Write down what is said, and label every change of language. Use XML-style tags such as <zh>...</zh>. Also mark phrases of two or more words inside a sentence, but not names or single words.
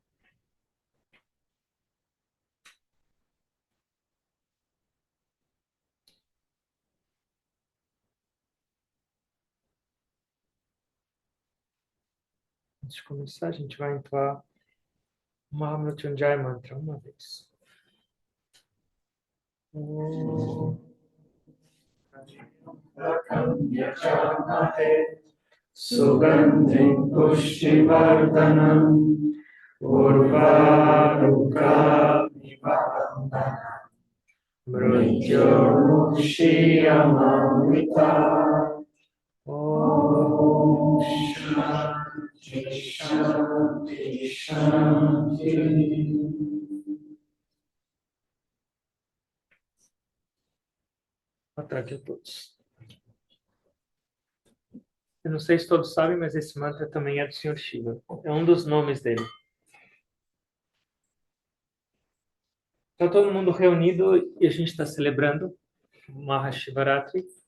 <pt>Antes de começar, a gente vai entoar o Mahamrityunjaya Mantra uma vez.</pt> <sa>सुगन्धिं पुष्टिवर्धनम् उर्वारुकमिवबन्धनान् मृत्योर्मुक्षीयमामृतात्. ॐ शान्तिः शान्तिः शान्तिः.</sa> <pt>Atraque a todos. Eu não sei se todos sabem, mas esse mantra também é do Senhor Shiva. É um dos nomes dele. Está todo mundo reunido e a gente está celebrando Mahashivaratri.</pt>